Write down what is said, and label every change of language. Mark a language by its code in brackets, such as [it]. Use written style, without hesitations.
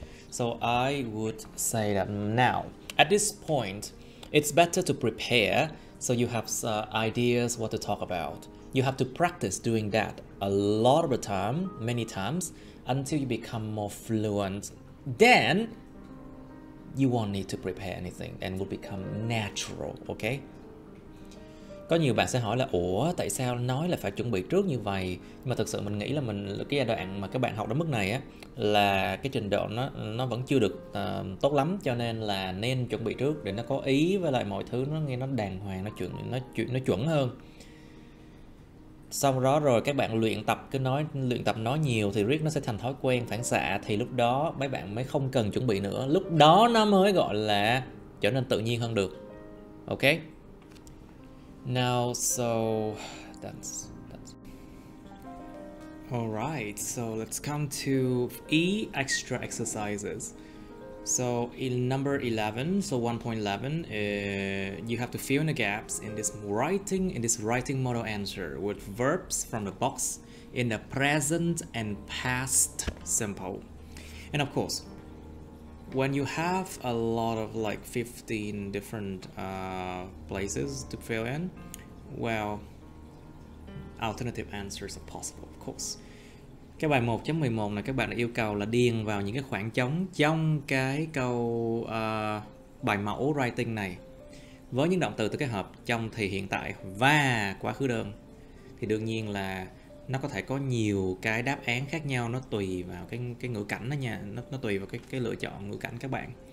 [en] So I would say that now, at this point, it's better to prepare so you have ideas what to talk about. You have to practice doing that a lot of the time, many times, until you become more fluent. Then you won't need to prepare anything and will become natural, okay? [vi] Có nhiều bạn sẽ hỏi là ủa tại sao nói là phải chuẩn bị trước như vậy? Nhưng mà thực sự mình nghĩ là cái giai đoạn mà các bạn học đến mức này á là cái trình độ nó vẫn chưa được tốt lắm, cho nên là nên chuẩn bị trước để nó có ý với lại mọi thứ nó nghe nó đàng hoàng, nó chuẩn hơn. Sau đó rồi các bạn luyện tập nói nhiều thì riết nó sẽ thành thói quen phản xạ, thì lúc đó mấy bạn mới không cần chuẩn bị nữa, lúc đó nó mới gọi là trở nên tự nhiên hơn được. [en] Ok. Now so that's alright, so let's come to E extra exercises. So in number 11, so 1.11, you have to fill in the gaps in this writing model answer with verbs from the box in the present and past simple. And of course, when you have a lot of like 15 different places to fill in, well, alternative answers are possible, of course. [vi] Cái bài 1.11 này các bạn đã yêu cầu là điền vào những cái khoảng trống trong cái câu bài mẫu writing này với những động từ từ cái hợp trong thì hiện tại và quá khứ đơn. Thì đương nhiên là nó có thể có nhiều cái đáp án khác nhau, nó tùy vào cái ngữ cảnh đó nha, nó tùy vào cái lựa chọn ngữ cảnh các bạn.